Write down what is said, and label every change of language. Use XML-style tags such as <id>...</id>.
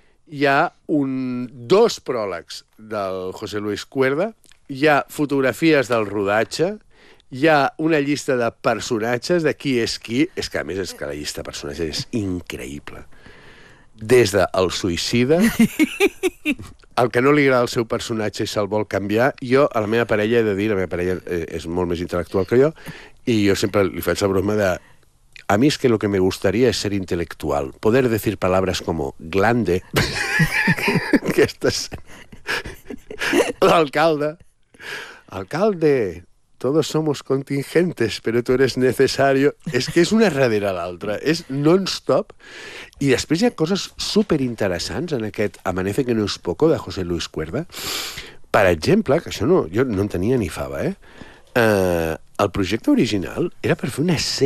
<ca>hi ha dos pròlegs del José Luis Cuerda, hi ha fotografies del rodatge, hi ha una llista de personatges de qui és qui, és que a més és que la llista de personatges és increïble, des del suïcida el que no li agrada el seu personatge i se'l vol canviar. Jo, a la meva parella, he de dir, la meva parella és molt més intel·lectual que jo, i jo sempre li faig la broma de...</ca> <es>A mi és que lo que me gustaría es ser intel·lectual. Poder decir palabras como glande,</es> <ca>que estàs...</ca> <es>L'alcalde. Alcalde, todos somos contingentes, pero tú eres necesario.</es> <ca>És que és una darrere l'altra. És non-stop. I després hi ha coses superinteressants en aquest Amanece que no es poco, de José Luis Cuerda. Per exemple, que això no, jo no en tenia ni fava, eh? El projecte original era per fer una sèrie a Televisió Espanyola. Anava a ser una sèrie</ca>